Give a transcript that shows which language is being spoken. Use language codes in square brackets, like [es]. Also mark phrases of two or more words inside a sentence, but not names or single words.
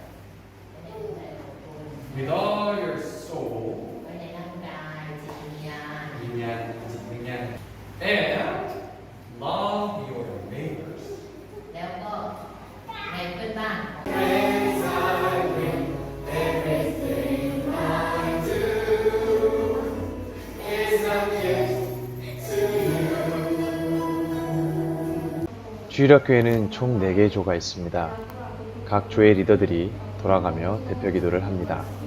[en] with all your soul, and love your neighbors. [th] แล้วก็ในเพื่อนบ้าน [ko] 주일학교에는 총 4개의 조가 있습니다. 각 조의 리더들이 돌아가며 대표 기도를 합니다.